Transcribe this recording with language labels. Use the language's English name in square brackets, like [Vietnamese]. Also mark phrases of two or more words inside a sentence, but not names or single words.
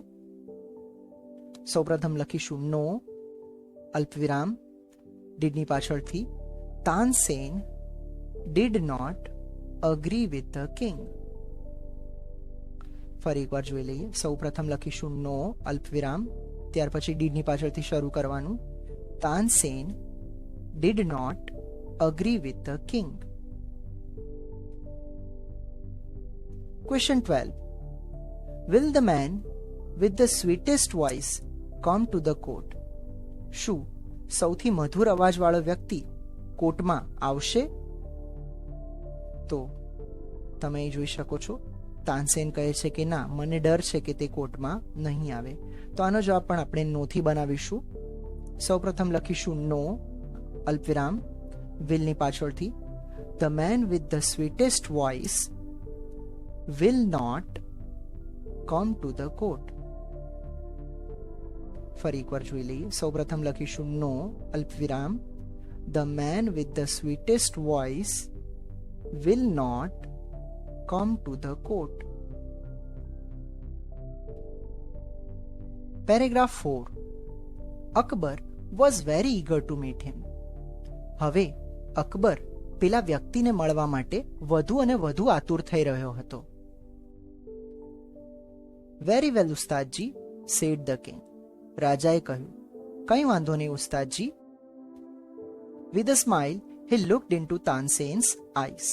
[Gujarati] સૌપ્રથમ લખીશું નો, અલ્પવિરામ, ડીડની પાછળથી તાનસેન [English] did not agree with the king. [Gujarati] ફરી એકવાર જોઈ લઈએ. સૌપ્રથમ લખીશું નો, અલ્પવિરામ, ત્યાર પછી ડીડની પાછળથી શરૂ કરવાનું. [English] Tansen did not agree with the king. Question 12. Will the man with the sweetest voice come to the court? [Gujarati] શું સૌથી મધુર અવાજવાળો વ્યક્તિ કોર્ટમાં આવશે? તો તમે અહીં જોઈ શકો છો, તાનસેન કહે છે કે ના, મને ડર છે કે તે કોર્ટમાં નહીં આવે. તો આનો જવાબ પણ આપણે નોથી બનાવીશું. સૌપ્રથમ લખીશું નો, અલ્પવિરામ, વિલની પાછળથી [English] the man with the sweetest voice will not come to the court. [Gujarati] ફરી એકવાર જોઈ લઈએ. સૌપ્રથમ લખીશું નો, અલ્પવિરામ, [English] the man with the sweetest voice will not come to the court. Paragraph 4. અકબર was very eager to meet him. [Gujarati] હવે અકબર પેલા વ્યક્તિને મળવા માટે વધુ અને વધુ આતુર થઈ રહ્યો હતો. [English] Very well Ustadji, said the king. [Gujarati] રાજાએ કહ્યું, કંઈ વાંધો નહીં ઉસ્તાદજી. [English] With a smile he looked into Tansen's eyes.